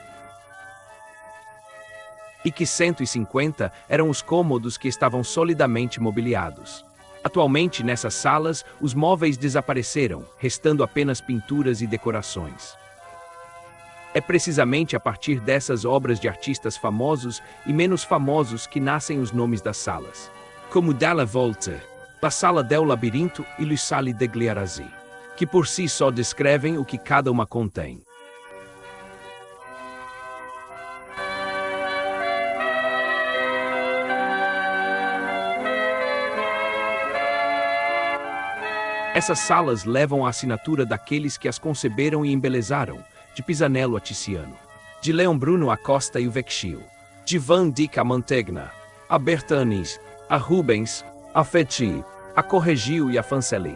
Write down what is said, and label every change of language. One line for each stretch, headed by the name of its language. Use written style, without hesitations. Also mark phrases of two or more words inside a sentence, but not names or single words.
Portuguese: E que 150 eram os cômodos que estavam solidamente mobiliados. Atualmente, nessas salas, os móveis desapareceram, restando apenas pinturas e decorações. É precisamente a partir dessas obras de artistas famosos e menos famosos que nascem os nomes das salas.
Italian: Como dalla volta, la sala del labirinto e le sale degli arasi,
Portuguese: que por si só descrevem o que cada uma contém. Essas salas levam a assinatura daqueles que as conceberam e embelezaram, de Pisanello a Tiziano, de Leon Bruno a Costa e o Vecchio, de Van Dyck a Mantegna, a Bertanis, a Rubens, a Fetti, a Correggio e a Fancelli.